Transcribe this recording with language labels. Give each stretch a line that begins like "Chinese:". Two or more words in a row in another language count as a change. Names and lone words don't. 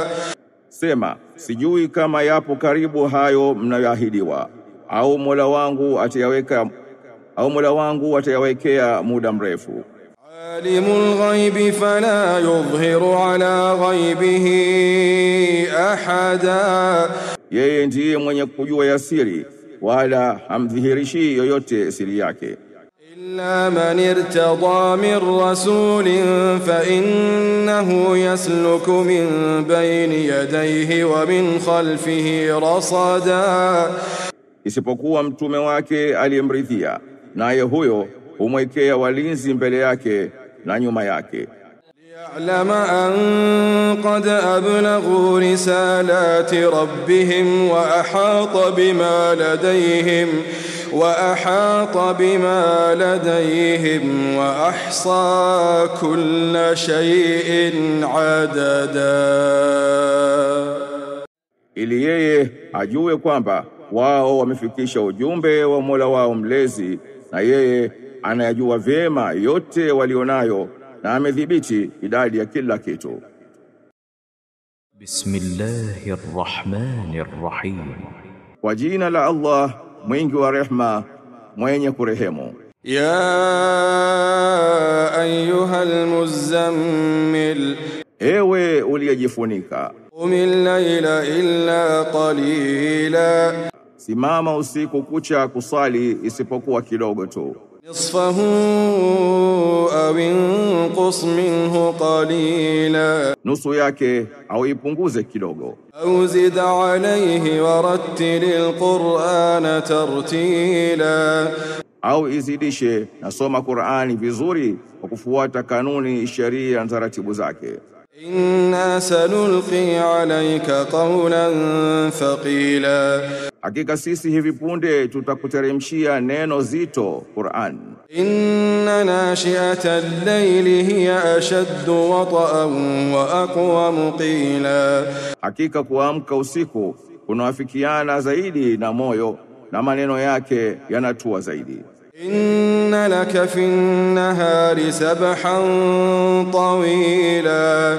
Swahili: Sema, sijui kama yapo karibu hayo mnayoahidiwa, au Mola wangu atayawekea muda mrefu.
Arabic: عالم الغيب فلا يظهر على غيبه أحدا.
Swahili: Yeye ndiye mwenye kujua yasiri, wala hamdhihirishi yoyote siri yake.
Arabic: إلا من ارتضى من رسول فإنه يسلك من بين يديه ومن خلفه رصدا.
Swahili: Isipokuwa mtume wake aliyemridhia, naye huyo humwekea walinzi mbele yake na nyuma yake.
Arabic: ليعلم أن قد أبلغوا رسالات ربهم وأحاط بما لديهم وأحصى كل شيء عددا.
Swahili: Ili yeye ajue kwamba wao wamefikisha ujumbe wa Mola wao mlezi, na yeye anayajua vyema yote walionayo, na amedhibiti idadi ya kila kitu.
Arabic: بسم الله الرحمن الرحيم.
Swahili: Kwa jina la Allah mwingi wa rehma mwenye kurehemu.
Arabic: يا أيها المزمل
Swahili: Ewe uliyejifunika,
Arabic: قم الليل إلا قليلا
Swahili: simama usiku kucha kusali isipokuwa kidogo tu.
Arabic: نصفه أو انقص منه قليلا
Swahili: Nusu yake au ipunguze kidogo.
Arabic: أو زد عليه ورتل القرآن ترتيلا
Swahili: Au izidishe na soma Qur'ani vizuri kwa kufuata kanuni, sheria na taratibu zake.
Arabic: إنا سنلقي عليك قولا ثقيلا
Swahili: Hakika sisi hivi punde tutakuteremshia neno zito, Qur'an.
Arabic: إن ناشئة الليل هي أشد وطئا وأقوم قيلا
Swahili: Hakika kuamka usiku kunawafikiana zaidi na moyo na maneno yake yanatua zaidi.
Arabic: إن لك في النهار سبحا طويلا